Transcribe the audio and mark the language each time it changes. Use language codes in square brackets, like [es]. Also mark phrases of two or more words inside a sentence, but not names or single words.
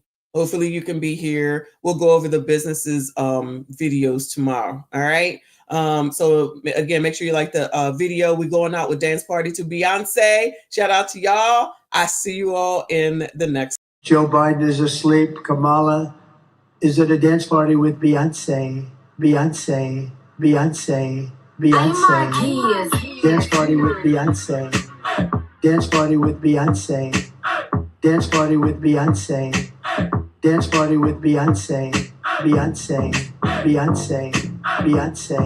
[en] Hopefully you can be here. We'll go over the businesses videos tomorrow. All right. So again, make sure you like the video. We're going out with Dance Party to Beyonce. Shout out to y'all. I see you all in the next. Joe Biden is asleep. Kamala is at a dance party with Beyonce. Beyonce. Beyonce. Beyonce. Dance party with Beyonce. Dance party with Beyonce. Dance party with Beyonce. Dance party with Beyonce. Beyonce. Beyonce. Beyonce.